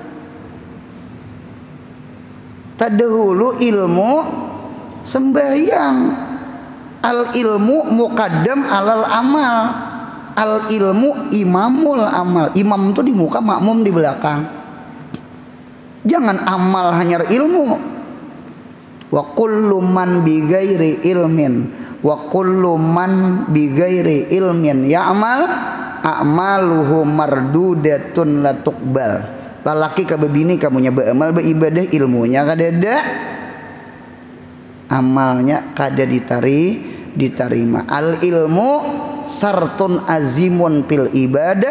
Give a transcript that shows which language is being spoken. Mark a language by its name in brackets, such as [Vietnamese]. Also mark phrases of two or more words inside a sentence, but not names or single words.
[Banjar] Tadahulu ilmu sembahyang. [Arabic] العلم مقدم على العمل. العلم إمام العمل. [Indonesian] Imam itu di muka, makmum di belakang. Jangan amal hanya ilmu. [Arabic] وكل من بغير علم وكل من بغير علم يعمل أعماله مردودة لا تقبل. [Banjar] Lalaki ka bebini kamunya beramal beribadah ilmunya kadada, amalnya kada diterima. [Arabic] العلم شرط عظيم في العبادة.